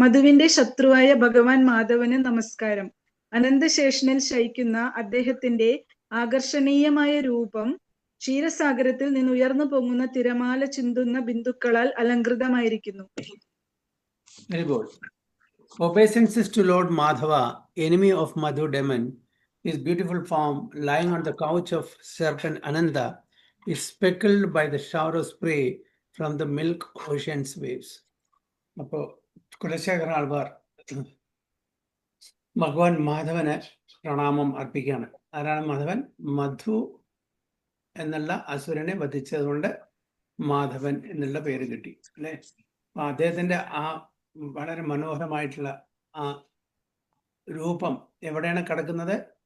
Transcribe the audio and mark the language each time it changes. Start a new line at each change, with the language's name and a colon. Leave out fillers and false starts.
Malayalam: മധുവിന്റെ ശത്രുവായ ഭഗവാൻ മാധവന് നമസ്കാരം. അനന്തശേഷനിൽ ശയിക്കുന്ന അദ്ദേഹത്തിന്റെ ആകർഷണീയമായ രൂപം ക്ഷീരസാഗരത്തിൽ നിന്ന് ഉയർന്നു പൊങ്ങുന്ന തിരമാല ചിന്തുന്ന ബിന്ദുക്കളാൽ അലങ്കൃതമായിരിക്കുന്നു.
English: Very good. Obeisances to Lord Madhava, enemy of Madhu demon, his beautiful form lying on the couch of serpent Ananda is speckled by the shower of spray from the milk ocean's waves.
Malayalam: അപ്പോൾ കുലശേഖര ആൾവാർ ഭഗവാൻ മാധവന് പ്രണാമം അർപ്പിക്കുകയാണ്. ആരാണ് മാധവൻ? മധു എന്നുള്ള അസുരനെ വധിച്ചതുകൊണ്ട് മാധവൻ എന്നുള്ള പേര് കിട്ടി അല്ലെ. അപ്പൊ അദ്ദേഹത്തിന്റെ ആ വളരെ മനോഹരമായിട്ടുള്ള ആ രൂപം എവിടെയാണ് കിടക്കുന്നത്?